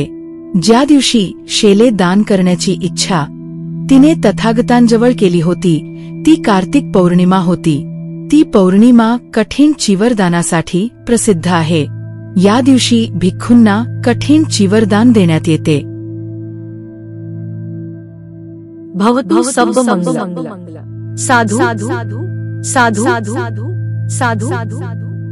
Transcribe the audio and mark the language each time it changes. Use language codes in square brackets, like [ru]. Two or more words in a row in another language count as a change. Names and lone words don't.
[mr] ज्या दिवशी शेले दान करण्याची इच्छा तिने तथागतांजवळ केली होती ती कार्तिक पौर्णिमा होती. ती पौर्णिमा कठीण चिवरदानासाठी प्रसिद्ध आहे. या दिवशी भिक्खूंना कठीण चिवरदान देण्यात येते. [pi] भवतु सब मंगलम. साधु साधु साधु साधु साधु साधु.